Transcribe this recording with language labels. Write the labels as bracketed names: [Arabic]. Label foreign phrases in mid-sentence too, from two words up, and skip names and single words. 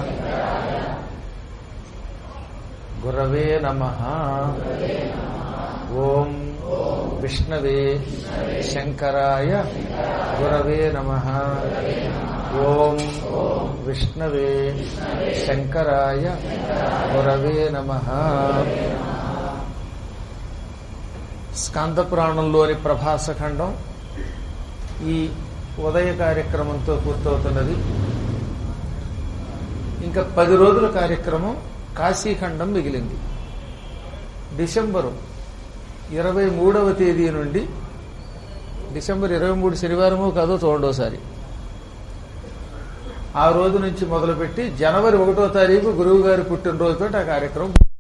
[Sanskrit] गुरवे नमः। ओम विष्णवे शंकराय गुरवे नमः। ओम विष्णवे शंकराय गुरवे नमः। [Telugu] స్కంద పురాణంలోని ప్రభాసఖండం ఈ ఉదయ కార్యక్రమంతో పూర్తవుతున్నది. ఇంకా 10 రోజుల కార్యక్రమం కాశీఖండం మిగిలింది. డిసెంబరు 23వ తేదీ నుండి డిసెంబర్ 23 శనివారము కాదో చూడండోసారి ఆ రోజు నుంచి మొదలుపెట్టి జనవరి 1వ తారీఖు గురువు గారి పుట్టినరోజుతో ఆ కార్యక్రమం.